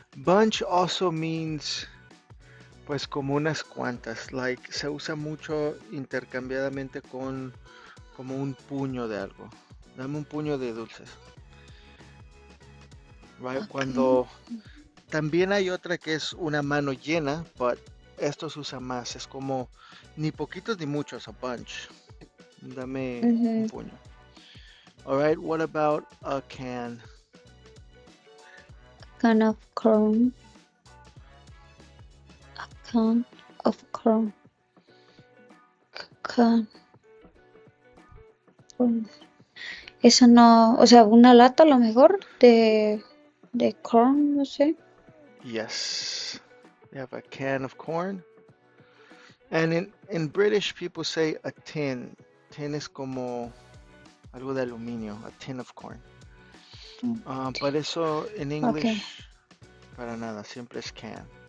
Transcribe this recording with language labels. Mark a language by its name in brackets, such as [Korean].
[English] Bunch also means [Spanish] pues como unas cuantas, like se usa mucho intercambiadamente con como un puño de algo. Dame un puño de dulces, [English] right? Okay. [Spanish] Cuando también hay otra que es una mano llena, but esto se usa más. Es como ni poquitos ni muchos, a bunch. Dame un Mm-hmm. puño. [English] All right, what about a can? Can of corn. Can of corn. Can. Corn. [Spanish] Eso no, o sea, una lata a lo mejor de corn, no sé. [English] Yes. We have a can of corn. And in British, people say a tin. [Spanish] Tin es como algo de aluminio, [English] a tin of corn. [Spanish] But eso en [English] Okay. [Spanish] English, para nada, siempre es can.